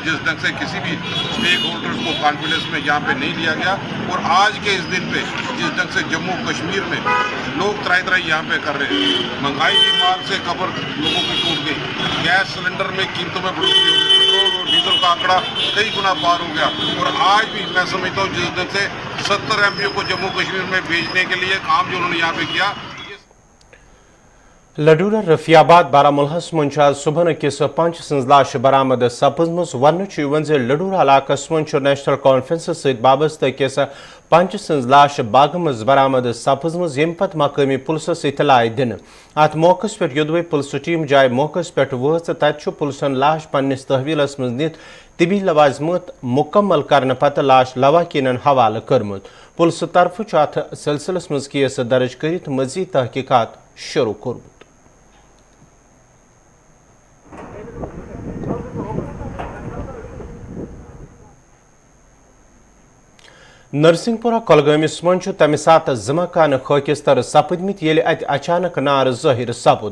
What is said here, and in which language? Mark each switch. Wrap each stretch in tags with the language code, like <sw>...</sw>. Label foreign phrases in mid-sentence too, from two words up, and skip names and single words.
<hi>जिस ढंग से किसी भी स्टेक होल्डर्स को कॉन्फिडेंस में यहाँ पे नहीं लिया गया और आज के इस दिन पे जिस ढंग से जम्मू कश्मीर में लोग त्राई यहाँ पे कर रहे हैं, महंगाई की मार से कब्र लोगों की टूट गई, गैस सिलेंडर में कीमतों में बढ़ोतरी हो गई, पेट्रोल और डीजल का आंकड़ा कई गुना पार हो गया और आज भी मैं समझता हूँ जिस ढंग से 70 एमपीओ को जम्मू कश्मीर में भेजने के लिए काम जो उन्होंने यहाँ पे किया।</hi> <ks>लडूरा रफियाबाद बारामुल्हस मन सुबह किस पंच सज लाश बरामद सपजम वन लडूरा इलाकस मन नेशनल कॉन्फ्रेंस सत वाबस्त किस पंच सज लाश बाग मज बरामद सपजम यम पत मकामी पुलिस इतलाई दिन अत</ks> <hi>मौके पे</hi> <ks>योदवे पुलिस टीम जाए</ks> <hi>मौके पे</hi> <ks>वच तत पुलिसन लाश पन्निस तहवीलस मज नित तिबी लवाजमत मुकम्मल करने पत लाश लवाकीन हवाले कर्मुत। पुलिस तरफ अत सिलसिलस मज केस दर्ज कर मजीद तहकीकात शुरू कर्मुत। नरसिंहपुरा कोलगामिस मन तमि सात जमाकान खकिस्तर सपदमित येले अत अचानक नार ज़ाहिर सपुद।</ks>